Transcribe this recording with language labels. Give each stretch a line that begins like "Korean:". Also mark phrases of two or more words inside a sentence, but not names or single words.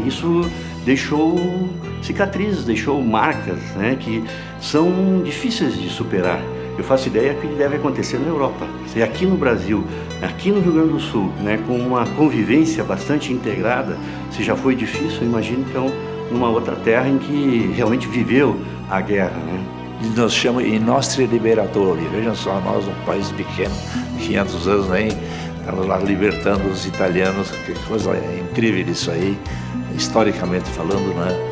Portuguese: Isso deixou cicatrizes, deixou marcas, né, que são difíceis de superar. Eu faço ideia que deve acontecer na Europa. Se aqui no Brasil, aqui no Rio Grande do Sul, né, com uma convivência bastante integrada, se já foi difícil, imagino, então, numa outra terra em que realmente viveu a guerra, né? Nos chamam
Italian: i nostri liberatori.
Portuguese: Vejam só, nós, um país pequeno, 500 anos, nem estamos lá libertando os italianos. Que coisa incrível isso aí, historicamente falando, né?